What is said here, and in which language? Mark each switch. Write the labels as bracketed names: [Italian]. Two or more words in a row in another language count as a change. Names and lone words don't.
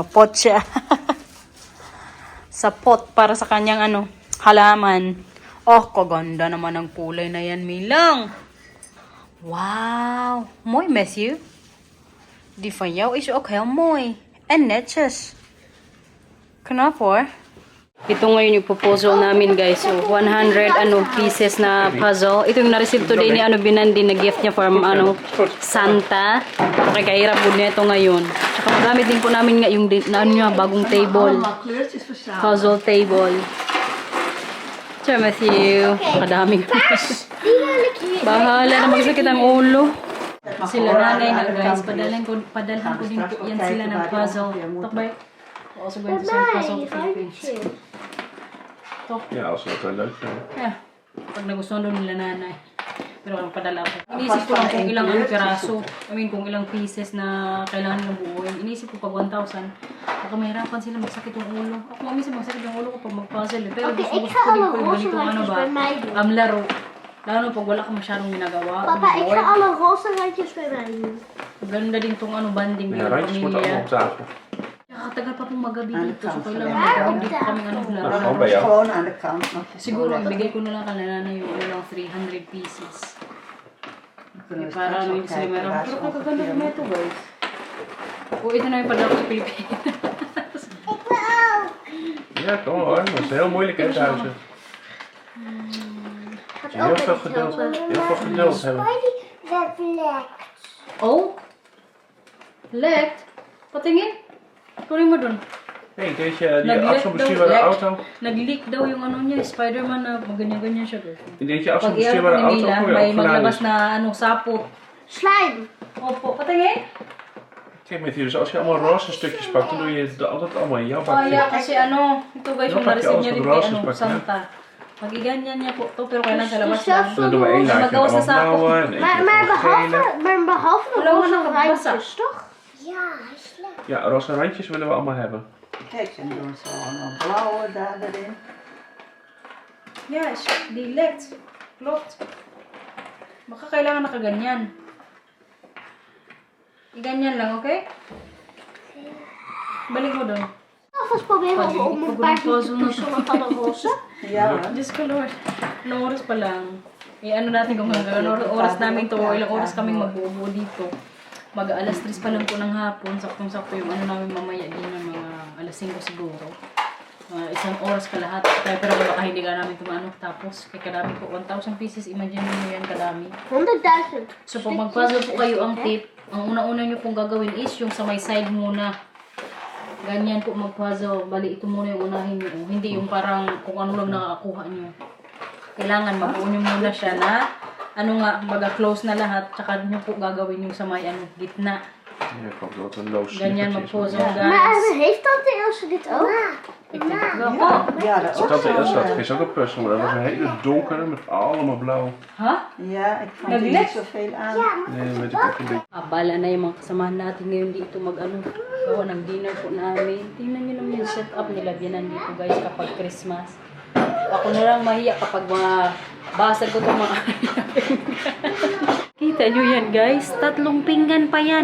[Filipino] Pot siya. Sa pot para sa kanyang ano halaman. Oh, kaganda naman ang kulay na yan, Milang. [Dutch] Wow. Mooi met je. Die van jou is ook heel mooi. En netjes. Knap hoor. [Filipino] Ito ngayon yung proposal namin guys. So, 100 pieces na puzzle. Ito yung na-receive today ni Binandi na gift niya from Santa. Okay, kahirap po niya ito ngayon. Tsaka magamit din po namin nga yung bagong table. [Dutch] Allemaal kleurtjes verzamelen. [English] Puzzle table. Tja, Matthew. Kadaming. [Filipino] Bahala na magsakit ang ulo. Sila nanay na guys. Padalhan ko din po yan sila ng puzzle. Takbay. [English] Also going to send puzzle to Philippines. [Dutch] Ja, als ze dat leuk vinden. [English] Yeah. [Filipino] Pag nagustuhan doon nila nanay. Pero ang padala ko. Inisip ko lang kung ilang piraso. Kung ilang pieces na kailangan nilang buuin. Inisip ko pag 1,000. Baka mahirapan sila magsakit yung ulo. Ako minsan magsakit yung ulo ko pag mag-puzzle. Pero gusto ko din po yung ganitong ano ba. Laro. Lalo pag wala ka masyadong ginagawa. [Dutch] Papa, ik ga alle roze randjes bij mij doen. [Filipino] Ganda din tong banding [Dutch] Ja, [Filipino] ng [Dutch] randjes moeten allemaal [Filipino] pamilya. [Dutch] op tafel. [Filipino] Nakatagal pa pong magabi dito. So kailangan magawin dito kami [Dutch] Dat is [Filipino] laro. [Dutch] gewoon bij jou. Gewoon aan de kant nog. [Filipino] Siguro, ibigay ko na lang kanila na yung ilang 300 pieces. Para ano yung sila meron. Pero kakaganda ko na ito, guys. O, ito na yung padala ko sa Pilipinas. [Dutch] Ja, kom maar hoor. Dat is heel moeilijk hè, thuis. Gaat Heel ook veel met geduld. helpen. Heel veel geduld hebben. Oh? Lekt? [Filipino] Patingin? Kunin mo dun. [Dutch] Hey, deze, die [Filipino] Nag-leak [Dutch] afstandsbestuurbare [Filipino] daw, [Dutch] auto. [Filipino] Nag-leak daw yung ano niya, Spider-Man na ganyan-ganyan siya, guys. [Dutch] Deze [Filipino] Pag [Dutch] afstandsbestuurbare [Filipino] i-ano [Dutch] auto [Filipino] nila, [Dutch] kon je [Filipino] may [Dutch] ook [Filipino] maglabas [Dutch] geladen. [Filipino] na sapot. Slime. Opo, patingin? [Dutch] Kijk met hier, dus als je allemaal roze stukjes pakt, dan doe je het altijd allemaal in jouw Oh, bakje. [English] yeah, [Filipino] kasi ano, ito guys, yung Dapat na-receive niya yung rin kay [Dutch] roses [Filipino] ano, pa, Santa. Pag-iganyan niya po to, pero kailangan sa labas [Dutch] Dus zelf [Filipino] lang. [Dutch] Dan doen we één laagje [Filipino] Magawas na [Dutch] allemaal [Filipino] sako. [Dutch] blauwe en één Maar keer van gele. behalve de Hallo, roze wat een randjes, toch? Ja, hij is slecht. Ja, roze randjes willen we allemaal hebben. Kijk, ze doen zo een blauwe daar erin. Yes, die lekt. Klopt. Baka kailangan nakaganyan. Iganyan lang, okay? Balik mo doon. Alvast proberen om een paar keer te puzzelen van de roze. Ja hoor. [Filipino] Diyos ko Lord. Ilang oras pa lang. Ano natin kung hanggang oras namin to, ilang oras kaming magbubuo dito. Mag-alas 3 pa lang po ng hapon. Saktong-sakto yung ano namin mamaya din ng mga alas 5 siguro. Isang oras kalahati. Pero baka hindi ka namin tumano. Tapos, kay kadami po, 1,000 pieces. Imagine mo yan kadami. 100.000. So, pag mag-puzzle po kayo ang tip, ang una-una nyo pong gagawin is yung sa may side muna. Ganyan po mag-puzzle. Bali, ito muna yung unahin nyo. Hindi yung parang kung ano lang nakakakuha nyo. Kailangan mabuo nyo muna siya na baga close na lahat. Tsaka nyo po gagawin yung sa may gitna. [Dutch] Ja, ik hoop dat het een loos [Filipino] Ganyan [Dutch] snippertje is. [Filipino] mag-puzzle, [Dutch] Maar [Filipino] guys. [Dutch] heeft tante Ilse dit ook? Ik denk het wel. Oh, Ja, dat ook Tante zo. Ilse had gisteren ook een puzzel, maar dat was een hele donkere met allemaal blauw. ha? Ja, ik vond er [Filipino] Naglet? [Dutch] niet zoveel aan. Nee, weet ik ook niet. [Filipino] Abala na yung mga kasamahan natin ngayon dito gawa ng dinner po namin. Tingnan nyo naman yung setup nila dito guys kapag Christmas. Ako na lang mahiya kapag mga basag ko itong mga Kita nyo yan guys, 3 pinggan pa yan.